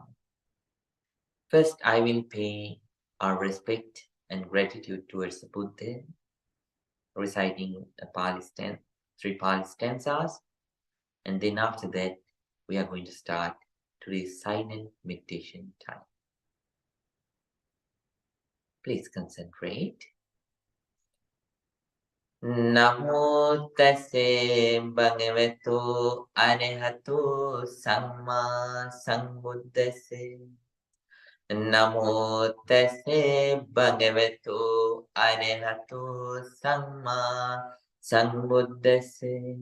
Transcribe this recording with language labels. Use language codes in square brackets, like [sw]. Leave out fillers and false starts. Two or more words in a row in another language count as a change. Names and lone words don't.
[en] First, I will pay our respect and gratitude towards the Buddha, reciting a 3 Pali stanzas, and then after that, we are going to start today's silent meditation time. Please concentrate. [pi] Namo tase bhagavato arahato samma sambuddhase. Namo tase bhagavato arahato samma sambuddhase.